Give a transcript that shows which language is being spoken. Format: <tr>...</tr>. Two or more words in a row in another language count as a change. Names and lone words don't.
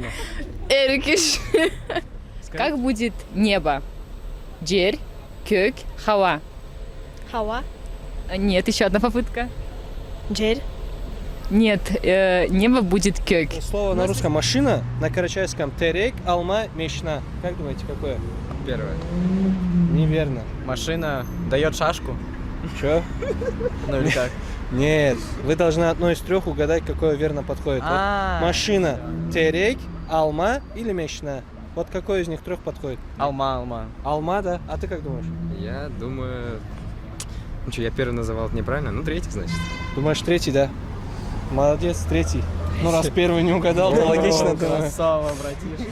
<krc>Эркише.</krc> <ru>Как будет небо?</ru> <krc>Джерь, кök, хава.</krc> <ru>Хава. Нет, еще одна попытка. Джерь. Нет, небо будет кök. Слово на русском машина, на карачаевском</ru> <krc>терек, алма, мечна.</krc> <ru>Как думаете, какое? Первое. Неверно. Машина дает шашку. Че? Ну или как? Нет, вы должны одно из 3 угадать, какое верно подходит. Вот машина,</ru> <krc>терек, алма или мечна.</krc> <ru>Вот какой из них 3 подходит? Алма. Алма, да? А ты как думаешь? Я думаю... Ну что, я первый называл это неправильно, ну третий, значит. Думаешь, 3, да? Молодец, 3. Ну, раз 1 не угадал, то логично. Красава, братишка.</ru>